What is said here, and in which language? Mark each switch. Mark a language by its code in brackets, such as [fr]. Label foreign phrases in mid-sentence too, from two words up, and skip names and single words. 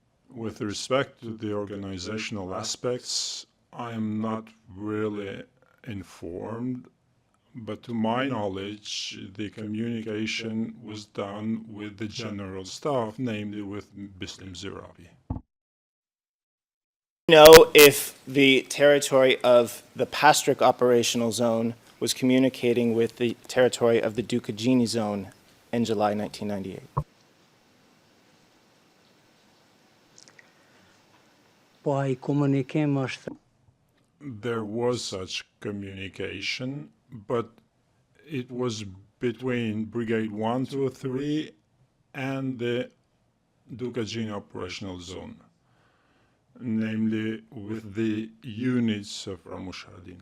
[en] With respect to the organizational aspects, I am not really informed, but to my knowledge, the communication was done with the general staff, namely with Bislim Zirabi. Know if the territory of the Pastric operational zone was communicating with the territory of the Ducagini zone in July 1998? [sq] Po ai komunikim është [en] There was such communication, but it was between Brigade 123 and the Ducagini operational zone, namely with the units of Ramushardina.